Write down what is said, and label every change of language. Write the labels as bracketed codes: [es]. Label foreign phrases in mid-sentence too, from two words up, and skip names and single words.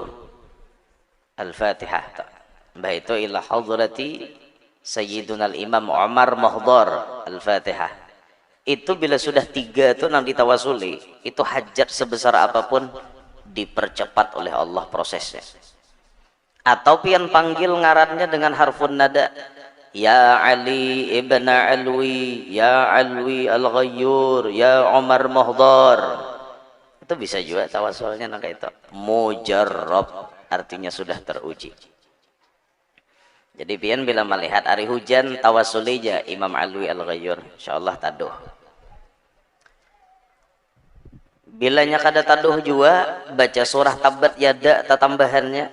[ar] الفاتحة بهيتة إلى حضرة سيدنا الإمام عمر محضار. Al-Fatihah. [bjn] Itu bila sudah tiga itu nang ditawasuli, itu hajat sebesar apapun dipercepat oleh Allah prosesnya. Atau pian panggil ngarannya dengan [ar] harfun nada, [bjn] ya Ali ibn Alwi, ya Alwi al-Ghayyur, ya Umar Mahdar. Itu bisa juga tawasulnya nang kayak itu. Mujarrab artinya sudah teruji. Jadi pian bila melihat hari hujan tawasuli aja Imam Alwi al-Ghayyur, insyaallah taduh. Bilanya kada taduh juga baca surah Tabbat Yada tambahannya.